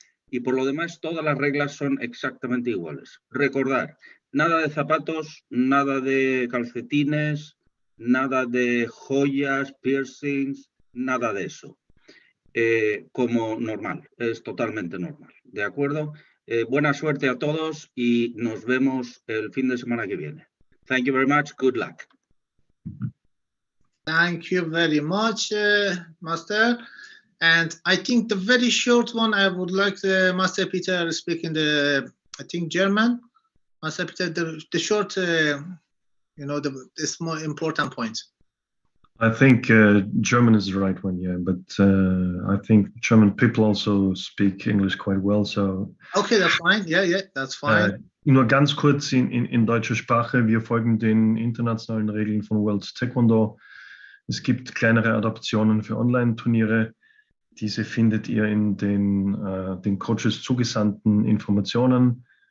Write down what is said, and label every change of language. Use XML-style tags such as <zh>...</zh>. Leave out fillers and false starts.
<es>Y por lo demás, todas las reglas son exactamente iguales. Recordar, nada de zapatos, nada de calcetines, nada de joyas, piercings, nada de eso. Como normal, es totalmente normal. ¿De acuerdo? Buena suerte a todos y nos vemos el fin de semana que viene.</es> <en>Thank you very much. Good luck. Thank you very much, Master. And I think the very short one, I would like Master Peter speaking the, I think, German. Master Peter, the short, you know, the more important point. I think German is the right one, yeah, but I think German people also speak English quite well, so... Okay, that's fine. Yeah, that's fine.</en> <de>Nur ganz kurz in deutscher Sprache, wir folgen den internationalen Regeln von World Taekwondo. Es gibt kleinere Adaptionen für Online-Turniere. Diese findet ihr in den Coaches zugesandten Informationen.</de>